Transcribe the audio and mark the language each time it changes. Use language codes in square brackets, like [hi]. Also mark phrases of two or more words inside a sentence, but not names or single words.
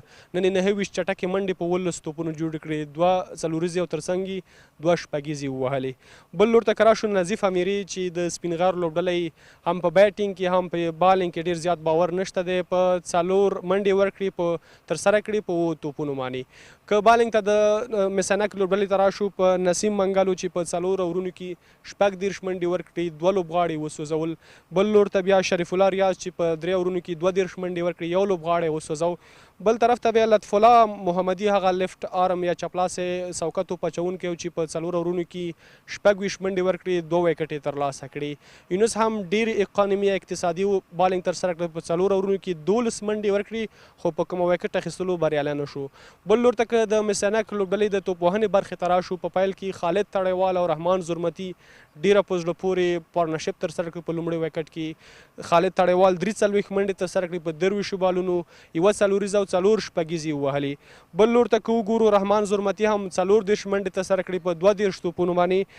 [ps] نن یې 29 چټکې منډې په 18 توپونو جوړې کړې، 2 څلوریزې او تر څنګ یې 2 شپږیزې ووهلې. بل لور ته که راشو، نظیف امیري چې د سپین غر لوبډله هم په بیټینګ کې هم په بالینګ کې ډېر زیات باور نشته دی. په 4 منډې ورکړي، په ترسره کړي په 2 توپونو باندې. که بالینګ ته د مس-e-Ainak لوبډلې ته راشو، په نسیم منګلو چې په 4 اورونو کې 14 منډې ورکړي، 2 لوبغاړي وسوځول. بل لور ته بیا شریف الله ریاض چې په 3 اورونو کې 32 منډې ورکړي، 1 لوبغاړی وسوځو. بل طرف ته بیا لطف الله محمدي هغه [en] left arm [ps] یا چپلاسې سوکه توپ اچوونکی چې په 4 اورونو کې 26 منډې ورکړي، 2 ویکټ یې ترلاسه کړي. یونس هم ډېر اقانیمي اقتصادي بالینګ ترسره کړه، په 4 اورونو کې 12 منډې ورکړي، خو په کومه ویکټ اخیستلو بریالی نه شو. بل لور ته که د مس-e-Ainak لوبډلې د توپوهنې برخې ته راشو، په پیل کې خالد تړیوال او رحمان زرمتي ډېره په زړه پورې پارټنرشپ ترسره کړه. په لومړي ویکټ کې خالد تړیوال 43 منډې ترسره کړي په 23 بالونو، 1 څلوریزه او 4 شپږیزې ووهلې. بل لور ته که وګورو، رحمان زرمتي هم 34 منډې ترسره کړي په 32 توپونو باندې.